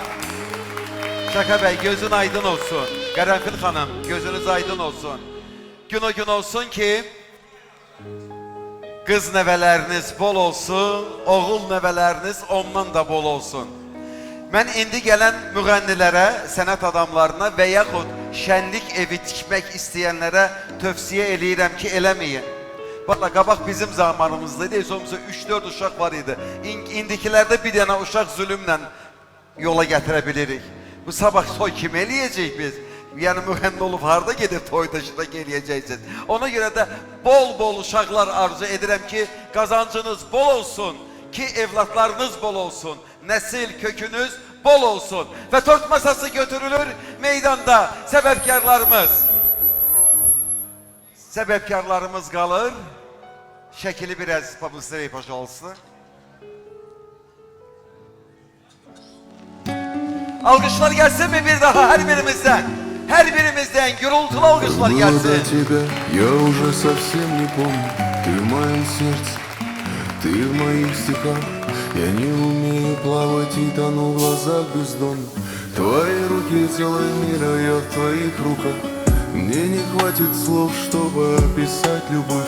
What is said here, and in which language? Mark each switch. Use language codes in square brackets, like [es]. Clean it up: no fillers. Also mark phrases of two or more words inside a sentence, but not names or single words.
[az] Şaka Bey gözün aydın olsun. Qərənfil Hanım gözünüz aydın olsun. Gün o gün olsun ki kız neveleriniz bol olsun, oğul neveleriniz ondan da bol olsun. Ben indi gelen müğənnilərə, sənət adamlarına və yaxud şənlik evi tikmək istəyənlərə tövsiyə eləyirəm ki, eləməyin. Valla qabaq bizim zamanımızda idi, somsa 3-4 uşaq var idi. İndikilerde bir dənə uşaq zulümlə yola gətirə bilirik. Bu sabah toy kim eləyəcək biz? Yəni müğənni olub harda gedib toy taşıda geləyəcəksiniz. Ona görə də bol uşaqlar arzu edirəm ki, qazancınız bol olsun, ki evlatlarınız bol olsun, nesil kökünüz bol olsun. [tr] Ve tort masası götürülür meydanda sebepkarlarımız kalır. Şekili biraz publicity olsun. Alkışlar gelsin mi bir daha her birimizden? Her birimizden gürültülü alkışlar gelsin. [ru] Было до тебя, я уже совсем не помню. Ты в моем сердце, ты в моих стихах. Я не умею плавать и тону в глазах бездонных. Твои руки целый мир, а я в твоих руках. Мне не хватит слов, чтобы описать любовь.